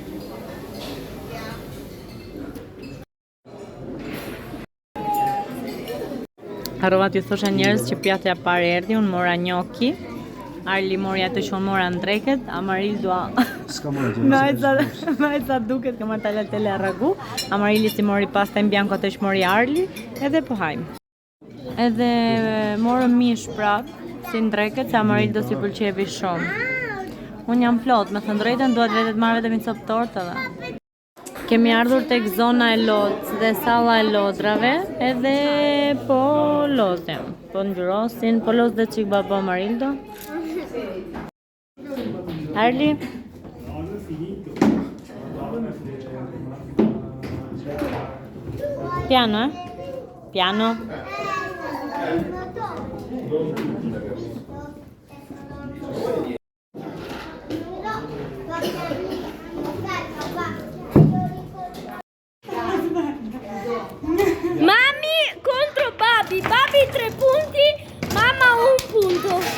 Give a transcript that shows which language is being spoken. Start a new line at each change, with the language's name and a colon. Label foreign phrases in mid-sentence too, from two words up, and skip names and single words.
Albanian: Harrova t'ju thosha njerëz që pjatja parë erdhi, unë mora njoki, Arli mori atë që unë mora ndreket, Amarildo me ca duket ka marrë
Italian: tagliatelle ragu,
Albanian: Amarili si mori
Italian: pasta in bianco
Albanian: atë që mori Arli, edhe po hajmë. Edhe morëm mish prap, si ndreket, se Amarildo si pëlqevi shumë. Unë jam plot, me thënë drejtën, duhet vetë të marrë vetëm një copë tortë edhe. Kemi ardhur tek zona e lodës dhe salla e lodrave, edhe po lozim, po ngjyrosin, po loz dhe çik baba Amarildo. Arli?
Italian: Piano, Piano. Mami contro Babi, Babi 3 punti, mamma 1 punto.